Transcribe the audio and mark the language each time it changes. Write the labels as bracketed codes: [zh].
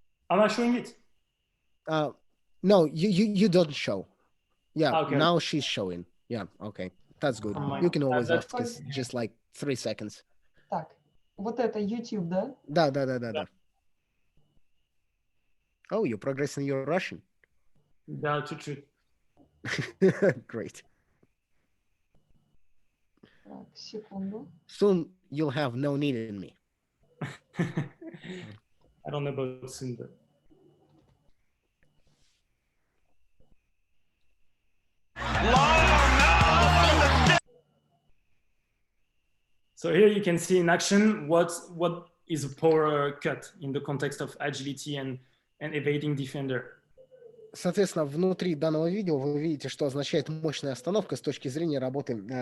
[en] Am I showing it? No, you don't show. Yeah, Okay. Now she's showing. Yeah, okay. That's good. You can always ask. It's just like 3 seconds. [ru] Так, вот это YouTube, да? Да. [en] Oh, you're progressing your Russian. [ru] Да, чуть-чуть. [en] Great. [ru] Так, секунду. [en] Soon you'll have no need in me. I don't know about soon, but... So here you can see in action what is a power cut in the context of agility and evading defender. [ru] Соответственно, внутри данного видео вы видите, что означает мощная остановка с точки зрения работы.